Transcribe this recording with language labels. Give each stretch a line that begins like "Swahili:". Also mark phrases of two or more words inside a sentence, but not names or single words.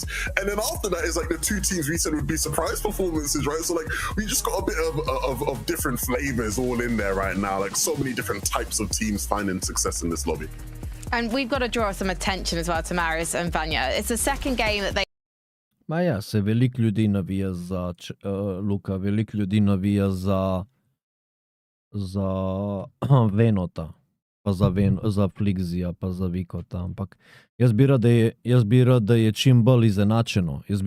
English: And then after that is like the 2 teams we said would be surprise performances, right? So like we just got a bit of different flavors all in there right now. Like so many different types of teams finding success in this lobby. And we've got to draw some attention as well to Marius and Vanya. It's the second game that they...
Slovenian: Ma ja, se veliko ljudi navija za Luka, veliko ljudi navija za Venota, pa za Flixija, pa za Vikota, ampak jaz bi rad, da je čim bolj izenačeno.